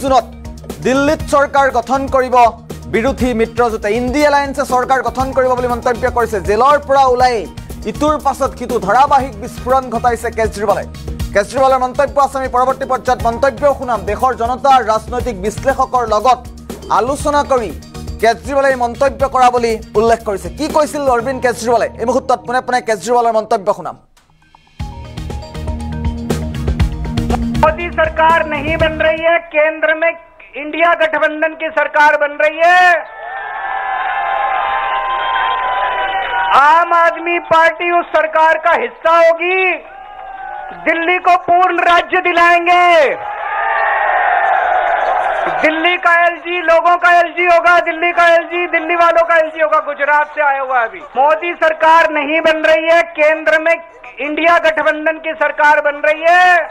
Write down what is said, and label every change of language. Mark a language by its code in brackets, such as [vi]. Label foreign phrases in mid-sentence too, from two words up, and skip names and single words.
[as] জুনত দিল্লীত চৰকাৰ গঠন কৰিব বিৰোধী মিত্ৰজোঁটে ইণ্ডি এলায়েন্সে চৰকাৰ গঠন কৰিব বুলি মন্তব্য কৰিছে জেলৰ পৰা ওলাই ইটোৰ পাছত সিটো ধাৰাবাহিক বিস্ফোৰণ ঘটাইছে কেজৰিৱালৰ মন্তব্য আছে আমি পৰৱৰ্তী পৰ্যায়ত মন্তব্য শুনাম দেশৰ জনতা ৰাজনৈতিক বিশ্লেষকৰ লগত আলোচনা কৰি কেজৰিৱালে মন্তব্য কৰা বুলি উল্লেখ কৰিছে কি কৈছিল অৰবিন্দ কেজৰিৱালে এই মুহূৰ্তত পুনে পুনে কেজৰিৱালৰ মন্তব্য শুনাম [hi] मोदी सरकार नहीं बन रही है केंद्र में इंडिया गठबंधन की सरकार बन रही है आम आदमी पार्टी उस सरकार का हिस्सा होगी दिल्ली को पूर्ण राज्य दिलाएंगे दिल्ली का एलजी लोगों का एलजी होगा दिल्ली का एलजी दिल्ली वालों का एलजी होगा गुजरात से आया हुआ अभी मोदी सरकार नहीं बन रही है केंद्र में इंडिया गठबंधन की सरकार बन रही है